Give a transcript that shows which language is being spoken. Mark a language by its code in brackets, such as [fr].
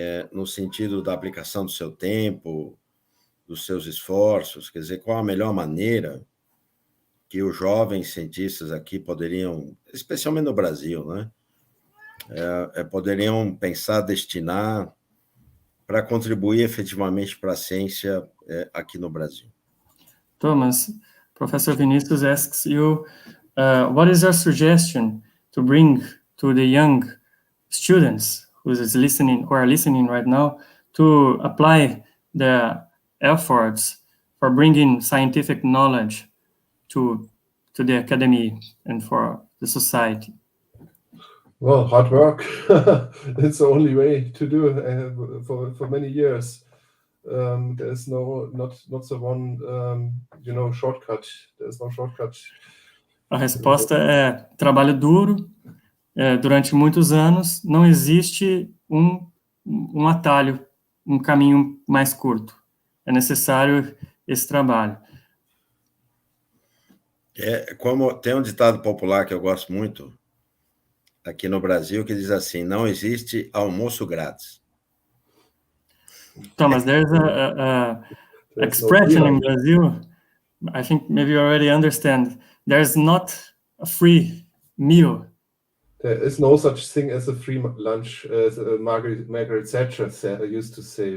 [pt] no sentido da aplicação do seu tempo, dos seus esforços, quer dizer, qual a melhor maneira que os jovens cientistas aqui poderiam, especialmente no Brasil, né, poderiam pensar, destinar para contribuir efetivamente para a ciência aqui no Brasil. [en] Thomas, Professor Vinicius asks you, what is your suggestion to bring to the young students who are listening right now to apply the efforts for bringing scientific knowledge to the academy and for the society? Well, hard work. It's the only way to do for many years. There's not the one, shortcut. There's no shortcut. [pt] A resposta é trabalho duro. Durante muitos anos, não existe um atalho, um caminho mais curto. É necessário esse trabalho. Como tem um ditado popular que eu gosto muito aqui no Brasil, que diz assim: não existe almoço grátis. [en] Thomas, there's a expression in Brazil, I think maybe you already understand, there's not a free meal. There is no such thing as a free lunch, as Margaret Thatcher used to say.